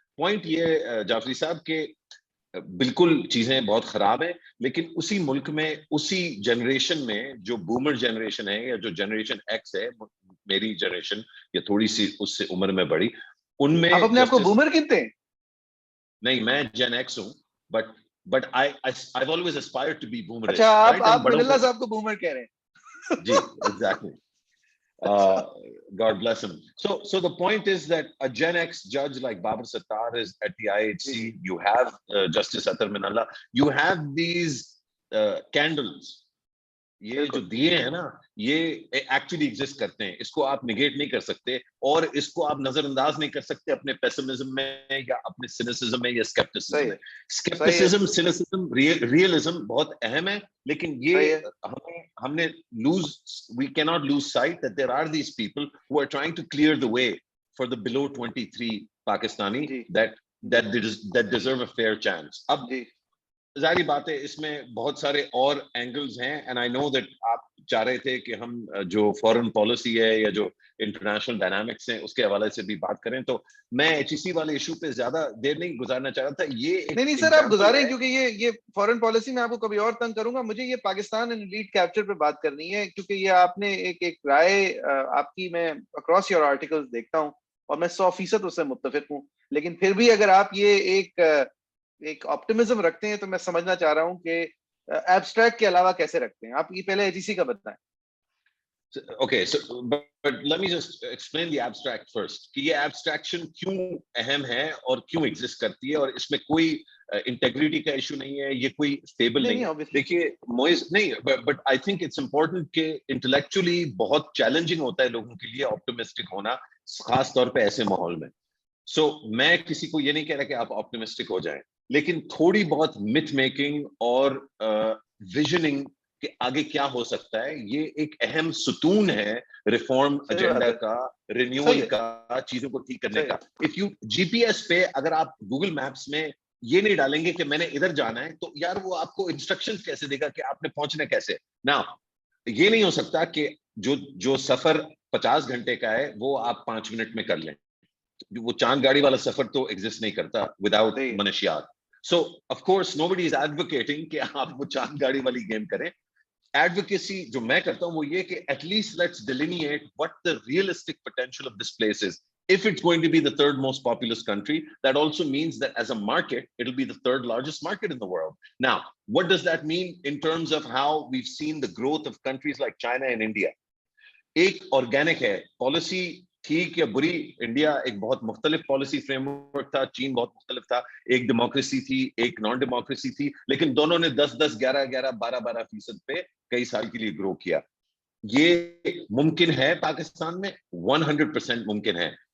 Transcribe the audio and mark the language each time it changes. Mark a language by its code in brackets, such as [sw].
[ur] Point یہ جعفری صاحب کہ بالکل چیزیں بہت خراب ہیں, لیکن اسی ملک میں, اسی جنریشن میں, جو بومر جنریشن ہے یا جو جنریشن ایکس ہے, میری جنریشن یا تھوڑی سی اس سے عمر میں بڑی, ان میں آپ اپنے آپ کو بومر کہتے ہیں؟ نہیں, میں جن ایکس ہوں, [en] but I've always aspired to be boomerish. [ur] اچھا, آپ من اللہ کو صاحب کو بومر کہہ رہے ہیں؟ جی, [en] exactly. God bless him. So the point is that a Gen X judge like Babar Sattar is at the IHC. You have Justice Athar Min Allah. You have these candles. [ur] یہ جو دیے ہیں نا, یہ actually exist کرتے ہیں, اس کو آپ نگیٹ نہیں کر سکتے, اور اس کو آپ نظر انداز نہیں کر سکتے اپنے پیسمزم میں یا اپنے سینسزم میں یا اسکیپٹسزم میں. اسکیپٹسزم, سینسزم, ریئلزم بہت اہم ہے, لیکن یہ ہم نے [en] we cannot lose sight that there are these people who are trying to clear the way for the below 23 Pakistani that deserve a fair chance. [ur] اب ظاہری بات ہے اس میں بہت سارے اور اینگلز ہیں, [en] and I know that [ur] آپ چاہ رہے تھے کہ ہم جو فورن پالیسی ہے یا جو انٹرنیشنل ڈائنامکس ہیں اس کے حوالے سے بھی بات کریں, تو میں ایچ ای سی والے ایشو پہ زیادہ دیر نہیں گزارنا چاہ رہا تھا. یہ نہیں سر, آپ گزاریں, کیونکہ یہ فورن پالیسی میں آپ کو کبھی اور تنگ کروں گا. مجھے یہ پاکستان اینڈ لیڈ کیپچر پہ بات کرنی ہے, کیونکہ یہ آپ نے ایک رائے آپ کی میں اکراس یور آرٹیکلز دیکھتا ہوں, اور میں 100% اس سے متفق ہوں, لیکن پھر بھی اگر آپ یہ ایک آپٹیمزم رکھتے ہیں تو میں سمجھنا چاہ رہا ہوں کہ ایبسٹریکٹ کے علاوہ کیسے رکھتے ہیں آپ. یہ پہلے ایچ ای سی کا بتائیں. [en] Okay, so but let me just explain the abstract first. [ur] کہ یہ abstraction کیوں اہم ہے اور کیوں ایگزسٹ کرتی ہے, اور اس میں کوئی انٹیگریٹی کا ایشو نہیں ہے, یہ کوئی اسٹیبل نہیں ہے. دیکھیے موئز نہیں, [en] but I think it's important [ur] کہ انٹلیکچولی بہت چیلنجنگ ہوتا ہے لوگوں کے لیے آپٹیمسٹک ہونا, خاص طور پہ ایسے ماحول میں. سو میں کسی کو یہ نہیں کہہ رہا کہ آپ آپٹیمسٹک ہو جائیں, لیکن تھوڑی بہت متھ میکنگ اور ویژننگ کہ آگے کیا ہو سکتا ہے, یہ ایک اہم ستون ہے ریفارم ایجنڈا کا, رینیول کا, چیزوں کو ٹھیک کرنے کا. If you جی P S پہ اگر آپ گوگل میپس میں یہ نہیں ڈالیں گے کہ میں نے ادھر جانا ہے, تو یار وہ آپ کو انسٹرکشن کیسے دے گا کہ آپ نے پہنچنا کیسے. نا یہ نہیں ہو سکتا کہ جو سفر 50 گھنٹے کا ہے وہ آپ 5 منٹ میں کر لیں. وہ چاند گاڑی والا سفر تو ایگزسٹ نہیں کرتا وداؤٹ منشیات. [en] so of course nobody is advocating [ur] کہ آپ وہ چاند گاڑی والی گیم کریں. ایڈوکیسی جو میں کرتا ہوں وہ یہ کہ [en] At least let's delineate what the realistic potential of this place is. If it's going to be the third most populous country, that also means that as a market, it'll be the third largest market in the world. Now, what does that mean in terms of how we've seen the growth of countries like China and India? [ur] ایک organic ہے policy, ٹھیک یا بری. India ایک بہت مختلف policy frame work تھا, چین بہت مختلف تھا, ایک ڈیموکریسی تھی, ایک نان ڈیموکریسی تھی, لیکن دونوں نے 10-10, 11-11, 12-12% پہ کئی سال کے لیے گرو کیا. یہ ممکن ہے پاکستان میں, 100% ممکن ہے.